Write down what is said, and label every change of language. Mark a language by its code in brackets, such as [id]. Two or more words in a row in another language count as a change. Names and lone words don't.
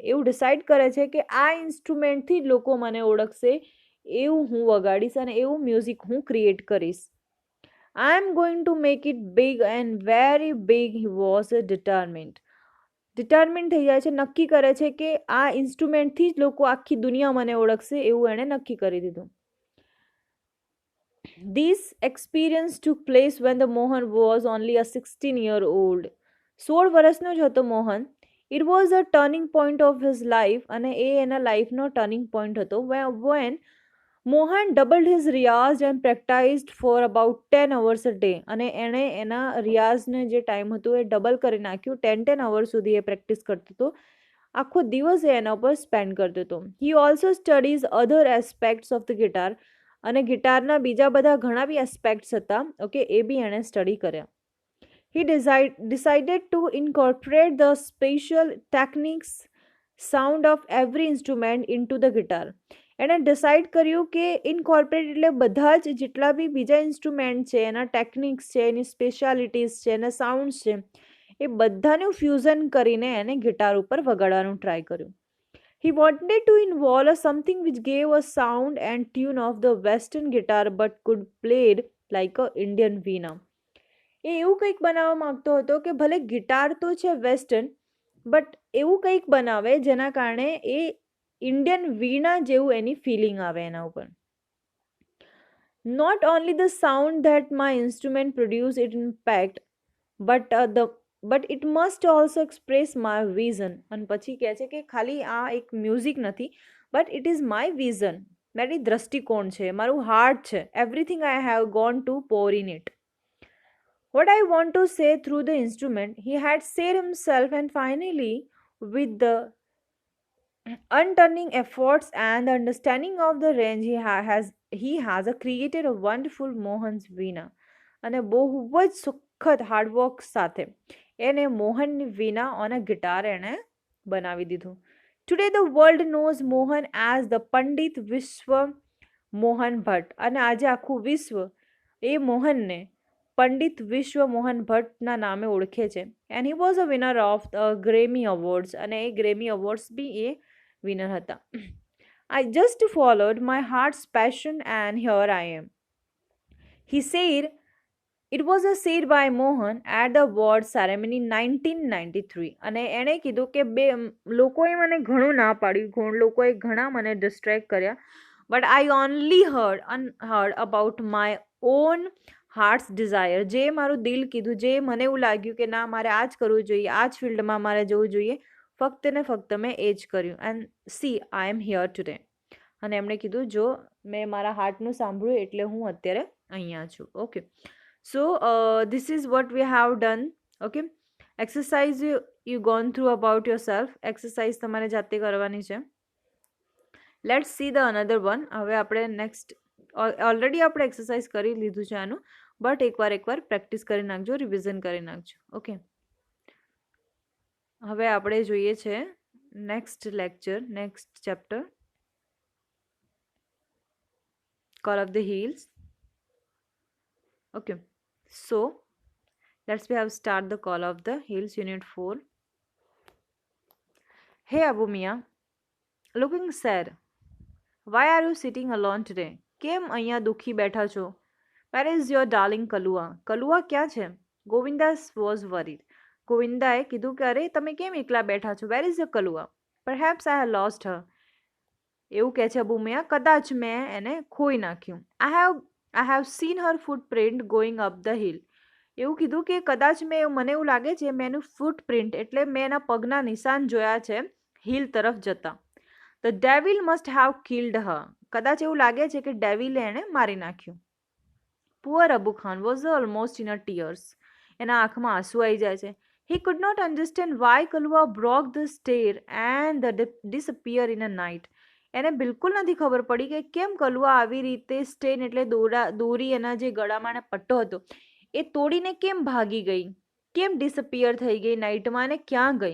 [gu] એવું ડિસાઇડ કરે છે કે આ ઇન્સ્ટ્રુમેન્ટથી જ લોકો મને ઓળખશે, એવું હું વગાડીશ અને એવું મ્યુઝિક હું ક્રિએટ કરીશ. [en] I am going to make it big and very big. he was determined [gu] થઈ જાય છે, નક્કી કરે છે કે આ ઇન્સ્ટ્રુમેન્ટથી જ લોકો આખી દુનિયા મને ઓળખશે, એવું એણે નક્કી કરી દીધું. [en] This experience took place when the Mohan was only a 16-year-old. [gu] 16 વર્ષનો જ હતો મોહન. [en] It was a turning point of his life, [gu] અને એ એના લાઈફનો [en] turning point [gu] હતો. [en] When Mohan doubled his riyaz and practised for about 10 hours a day. [gu] અને એણે એના રિયાઝને જે ટાઈમ હતું એ ડબલ કરી નાખ્યું, 10 hours સુધી એ પ્રેક્ટિસ કરતો હતો, આખો દિવસ એ એના ઉપર સ્પેન્ડ કરતો હતો. [en] he also studies other aspects of the guitar, [gu] અને ગિટારના બીજા બધા ઘણા બી એસ્પેક્ટ્સ હતા, ઓકે, એ બી એણે સ્ટડી કર્યા. [en] હી decided to incorporate the special techniques, sound of every instrument into the guitar. [gu] એણે ડિસાઇડ કર્યું કે ઇનકોર્પોરેટ એટલે બધા જ જેટલા બી બીજા ઇન્સ્ટ્રુમેન્ટ છે, એના ટેકનિક્સ છે, એની સ્પેશિયાલિટીઝ છે, એના સાઉન્ડ્સ છે, એ બધાનું ફ્યુઝન કરીને એને ગિટાર ઉપર વગાડવાનું ટ્રાય કર્યું. [en] He wanted to involve something which gave a sound and tune of the Western guitar but could played like a Indian veena. [gu] એ એવું કંઈક બનાવવા માંગતો હતો કે ભલે ગિટાર તો છે વેસ્ટર્ન, બટ એવું કંઈક બનાવે જેના કારણે એ ઇન્ડિયન વીણા જેવું એની ફિલિંગ આવે એના ઉપર. [en] Not only the sound that my instrument produce it impact, but it must also express my vision. [gu] અને પછી કહે છે કે ખાલી આ એક મ્યુઝિક નથી, [en] but it is my vision, [gu] મારી દ્રષ્ટિકોણ છે, મારું હાર્ટ છે, [en] everything I have gone to pour in it. What I want to say through the instrument, he had said himself, and finally, with the unturning efforts and the understanding of the range he has created a wonderful Mohan's Veena. [gu] અને બહુ જ સુખદ હાર્ડવર્ક સાથે એને મોહનની વીણા [en] on a guitar [gu] એણે બનાવી દીધું. [en] Today the world knows Mohan as the Pandit Vishwa Mohan Bhatt. [gu] અને આજે આખું વિશ્વ એ મોહનને પંડિત વિશ્વ મોહન ભટ્ટના નામે ઓળખે છે. [en] And he was a winner of the Grammy Awards. [gu] અને એ ગ્રેમી અવોર્ડ્સ બી એ વિનર હતા. [en] I just followed my heart's passion and here I am. He said, it was a said by Mohan at the award ceremony 1993 [gu] અને એણે કીધું કે લોકોએ મને ઘણું ના પાડ્યું, લોકોએ ઘણા મને ડિસ્ટ્રેક્ટ કર્યા, [en] but I only heard about my own heart's desire. [gu] જે મારું દિલ કીધું, જે મને એવું લાગ્યું કે ના મારે આ જ કરવું જોઈએ, આ જ ફિલ્ડમાં મારે જવું જોઈએ, ફક્ત ને ફક્ત મેં એ જ કર્યું. [en] And see I am here today. [gu] અને એમણે કીધું જો મેં મારા હાર્ટનું સાંભળ્યું એટલે હું અત્યારે અહીંયા છું. ઓકે, [en] so this is what we have done. Okay, exercise you gone through about yourself. [gu] exercise તમારે જાતે કરવાની છે. [en] let's see the another one. [gu] હવે આપણે next ઓલરેડી આપણે એક્સરસાઇઝ કરી લીધું છે આનું, બટ એકવાર પ્રેક્ટિસ કરી નાખજો, રિવિઝન કરી નાખજો. ઓકે, હવે આપણે જોઈએ છે [en] next lecture, next chapter, Call of the Hills. Okay, so let's we have start the Call of the Hills unit 4. Hey Abu Mia, looking sad. Why are you sitting alone today? [gu] કેમ અહીંયા દુખી બેઠા છો? [en] Where is your darling Kalua? [gu] કલુઆ ક્યાં છે? [en] Govinda was worried. [gu] ગોવિંદાએ કીધું કે અરે તમે કેમ એકલા બેઠા છો? [en] Where is your Kalua? Perhaps I have lost her. [gu] એવું કહે છે અબુ મિયા, કદાચ મેં એને ખોઈ નાખ્યું. [en] I have seen her footprint going up the hill. [gu] એવું કીધું કે કદાચ મને એવું લાગે છે મેં એનું ફૂટપ્રિન્ટ એટલે મેં એના પગના નિશાન જોયા છે હિલ તરફ જતા. [en] The devil must have killed her. [gu] કદાચ એવું લાગે છે કે ડેવિલે એને મારી નાખ્યું. [en] Poor Abu Khan was almost in a tears. [gu] એના આંખમાં આંસુ આવી જાય છે. [en] He could not understand why Kalua broke the stair and disappear in a night. [gu] એને બિલકુલ નથી ખબર પડી કે કેમ કલુઆ આવી રીતે સ્ટેન એટલે દોરી એના જે ગળામાં પટ્ટો હતો એ તોડીને કેમ ભાગી ગઈ, કેમ ડિસઅપિયર થઈ ગઈ નાઇટમાં અને ક્યાં ગઈ.